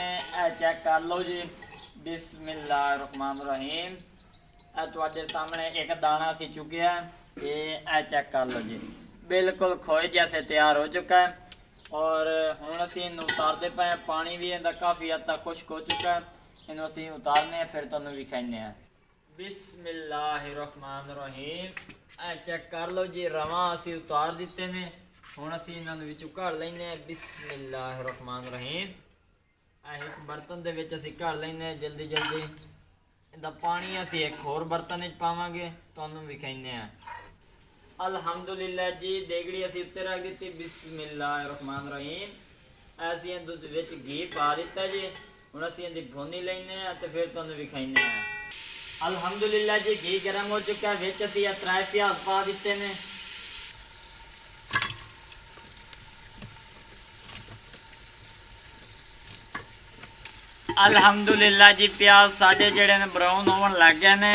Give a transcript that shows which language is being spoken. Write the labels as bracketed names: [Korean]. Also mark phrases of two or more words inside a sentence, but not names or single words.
[Punjabi] چیک کر لو جی, [Arabic] بسم الله الرحمن الرحيم. [Punjabi] تہاڈے سامنے اک دانہ سی چکیا، یہ چیک کر لو جی, [Urdu] بالکل کھوئے جیسے تیار ہو چکا ہے. [Punjabi] اور ہُن اسیں ایہنوں اتاردے پئے, [Urdu] پانی بھی اس کا کافی حد تک خشک ہو چکا ہے. [Punjabi] ایہنوں اسیں اتارنے فیر تہانوں وکھاؤنے ہیں. [Arabic] بسم الله الرحمن الرحيم. [Punjabi] چیک کر لو جی، رواں اسیں اتار دتے نے. ہُن اسیں ایہناں نوں وچوں کڈھ لینے. [Arabic] بسم الله الرحمن الرحيم. [Punjabi] اک برتن دے وچ اسیں کڈھ لینے جلدی جلدی. ایہدا پانی اسیں اک ہور برتن وچ پاواں گے، تہانوں وکھاؤنے ہیں. الحمدللہ جی دیگڑی اسیں اُتے رکھ دتی. [Arabic] بسم الله الرحمن الرحيم. [Punjabi] اسیں ایہدے وچ گھی پا دتا جی۔ ہُن اسیں ایہدی بھنائی لینے تے فیر تہانوں وکھاؤنے ہیں. الحمدللہ جی گھی گرم ہو چکا ہے۔ وچ اسیں 3 پیاز پا دتے نے. الحمدللہ جی پیاز ساڈے جیہڑے نے براؤن ہوون لگ گئے نے.